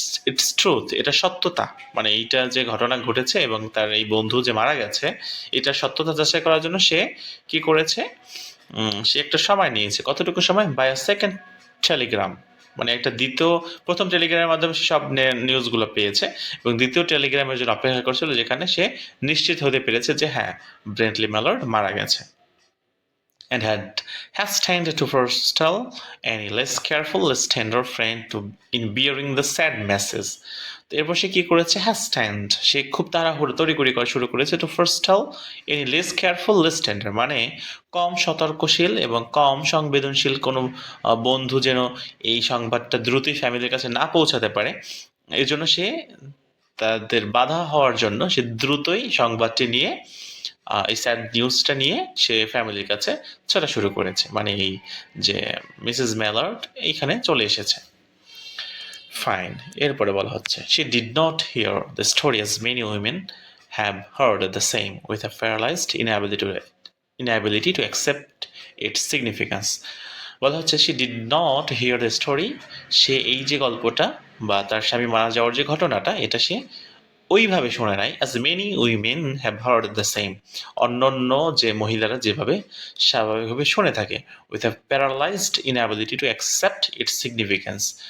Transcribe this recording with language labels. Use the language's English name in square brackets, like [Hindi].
[Bangla] It's truth, এটা সত্যতা, মানে এইটা যে ঘটনা ঘটেছে এবং তার এই বন্ধু যে মারা গেছে এটা সত্যতা যাচাই করার জন্য সে কি করেছে, সে একটা সময় নিয়েছে। কতটুকু সময়? [English] by a second telegram, [Bangla] মানে একটা দ্বিতীয়, প্রথম টেলিগ্রামের মাধ্যমে সে সব নিউজগুলো পেয়েছে এবং দ্বিতীয় টেলিগ্রামের জন্য অপেক্ষা করছিল, যেখানে সে নিশ্চিত হতে পেরেছে যে হ্যাঁ, ব্রেন্টলি ম্যালার্ড মারা গেছে। [English] And had hastened to forestall any less careful, less tender friend to in bearing the sad message. [Bangla] তো এরপর সে কি করেছে? হ্যাস্ট্যান্ড, সে খুব তাড়াহুড়ো তড়িঘড়ি করা শুরু করেছে। [English] to forestall any less careful, less tender, [Bangla] মানে কম সতর্কশীল এবং কম সংবেদনশীল কোনো বন্ধু যেন এই সংবাদটা দ্রুতই ফ্যামিলির কাছে না পৌঁছাতে পারে, এই জন্য সে তাদের বাধা হওয়ার জন্য সে দ্রুতই সংবাদটি নিয়ে, এই স্যাড নিউজটা নিয়ে সে ফ্যামিলির কাছে ছোটা শুরু করেছে, মানে এই যে মিসেস ম্যালার্ড এইখানে চলে এসেছে। ফাইন, এরপরে বলা হচ্ছে [English] she did not hear the story as many women have heard the same, with a paralyzed inability to accept its significance. [Bangla] বলা হচ্ছে [English] she did not hear the story, [Bangla] সে এই যে গল্পটা বা তার স্বামী মারা যাওয়ার যে ঘটনাটা এটা সে ওইভাবে শোনে নাই, [English] as many women have heard the same, [Bangla] অন্যান্য যে মহিলারা যেভাবে স্বাভাবিকভাবে শুনে থাকে, [English] with a paralyzed inability to accept its significance.